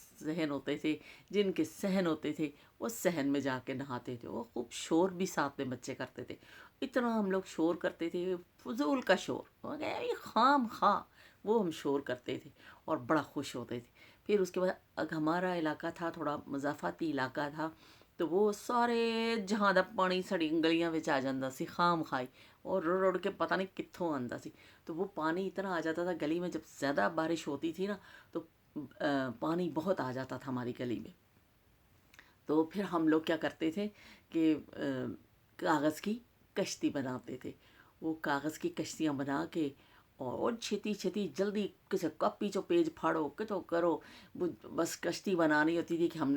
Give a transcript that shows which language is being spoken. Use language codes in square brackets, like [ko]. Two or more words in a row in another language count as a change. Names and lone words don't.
[ur] صحن ہوتے تھے، جن کے صحن ہوتے تھے وہ صحن میں جا کے نہاتے تھے، وہ خوب شور بھی ساتھ میں بچے کرتے تھے۔ اتنا ہم لوگ شور کرتے تھے، فضول کا شور، خام خواہ وہ ہم شور کرتے تھے اور بڑا خوش ہوتے تھے۔ پھر اس کے بعد ہمارا علاقہ تھا تھوڑا مضافاتی علاقہ تھا، تو وہ [pa] سارے جہاں دا پانی ساڑی گلیاں وچ آ جاندا سی خام خائی، اور رڑ رڑ کے پتہ نہیں کتھوں آندا سی۔ [ur] تو وہ پانی اتنا آ جاتا تھا گلی میں، جب زیادہ بارش ہوتی تھی نا تو پانی بہت آ جاتا تھا ہماری گلی میں۔ تو پھر ہم لوگ کیا کرتے تھے کہ کاغذ کی کشتی بناتے تھے۔ وہ کاغذ کی کشتیاں بنا کے اور چھتی چھتی جلدی کسی [pa] کاپی چو پیج پھاڑو کتوں کرو، [ur] بس کشتی بنانی ہوتی تھی کہ ہم نے،